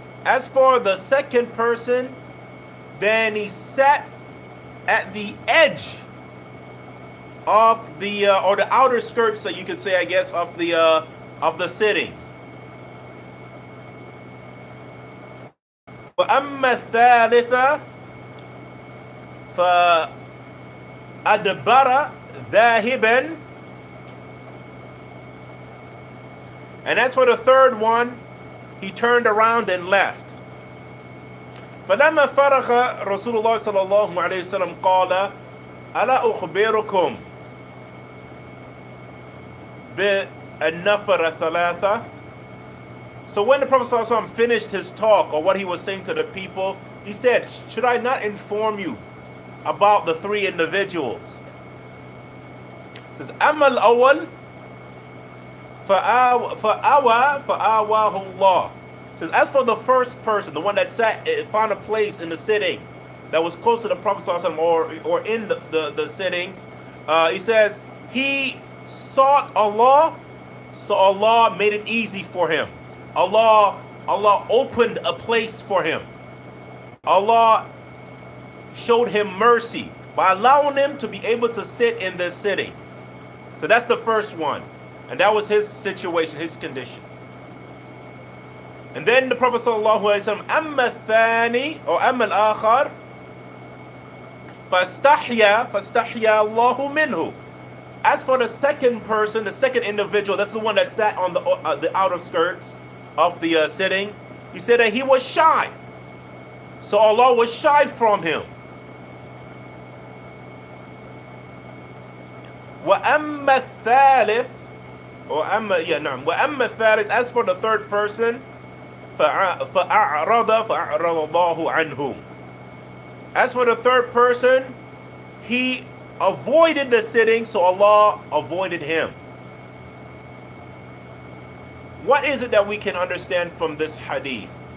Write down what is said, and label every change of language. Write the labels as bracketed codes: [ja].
[en] As for the second person, then he sat at the edge of the or the outer skirts, so you could say, I guess, of the sitting. [ar] وأما الثالثة فأدبر ذاهبا. [en] And as for the third one, he turned around and left. [ar] فلما فرغ رسول الله صلى الله عليه وسلم قال ألا أخبركم بالنفر ثلاثة. [en] So when the Prophet [ar] صلى الله عليه وسلم [en] finished his talk, or what he was saying to the people, he said, should I not inform you about the three individuals? He says, [ar] أما الأول فآواه الله. [en] Says, as for the first person, the one that found a place in the sitting that was close to the Prophet or in the sitting, he says he sought Allah, so Allah made it easy for him. Allah opened a place for him. Allah showed him mercy by allowing him to be able to sit in this sitting. So that's the first one. And that was his situation, his condition. And then the Prophet sallallahu alaihi wasallam, [ar] أما الثاني [en] or [ar] أما الآخر فاستحيا الله منه. [en] As for the second person, the second individual, that's the one that sat on the outer skirts of the sitting, he said that he was shy. So Allah was shy from him. [ar] وأما الثالث وأما الثالث, [en] as for the third person, [ar] فأعرض الله عنه. [en] As for the third person, he avoided the sitting, so Allah avoided him. What is it that we can understand from this hadith?